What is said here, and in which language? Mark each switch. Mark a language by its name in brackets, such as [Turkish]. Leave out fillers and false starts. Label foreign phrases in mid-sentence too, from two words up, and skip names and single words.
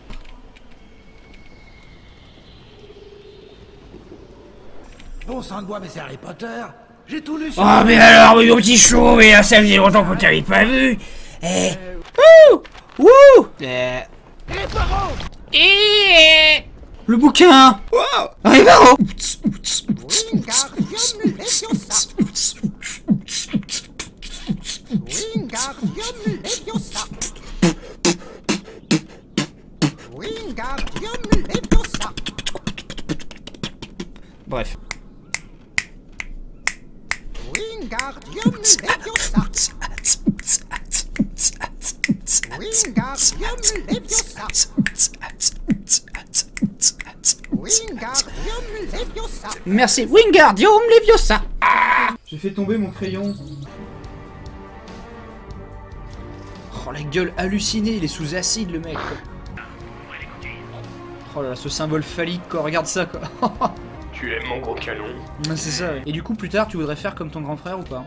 [French] Bon sang de bois, mais c'est Harry Potter. J'ai tout lu sur... Oh mais alors, mon petit chou, mais ça faisait longtemps qu'on t'avait pas vu. Wouh! Les parents! Le bouquin! Wow! Arrivaro! Wingardium Leviosa. Wingardium Leviosa. Bref. Wingardium Leviosa. Wingardium Leviosa. Wingardium Leviosa. Merci, Wingardium Leviosa. J'ai fait tomber mon crayon. Oh la gueule hallucinée, il est sous acide le mec quoi. Oh là là, ce symbole phallique quoi, regarde ça quoi. Tu aimes mon gros canon. C'est ça. Ouais. Et du coup plus tard tu voudrais faire comme ton grand frère ou pas?